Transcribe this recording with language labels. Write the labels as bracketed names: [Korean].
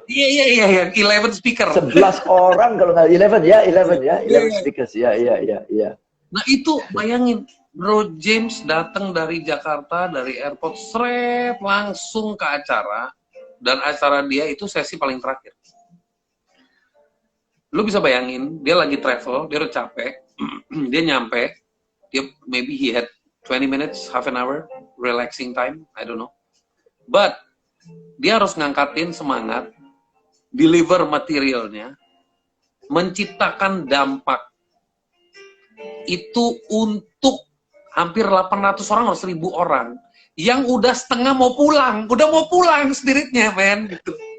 [Indonesian] Iya, yang 11 speaker. 11 orang kalau nggak 11 speakers. Ya. Nah itu bayangin, Bro James datang dari Jakarta, dari airport, langsung ke acara, dan acara dia itu sesi paling terakhir. Lu bisa bayangin, dia lagi travel, dia udah capek, dia nyampe, [English] maybe he had 20 minutes, half an hour, relaxing time, I don't know. [Indonesian] But, dia harus ngangkatin semangat, deliver materialnya, menciptakan dampak, itu untuk hampir 800 orang atau 1000 orang, yang udah setengah mau pulang spiritnya, men, gitu.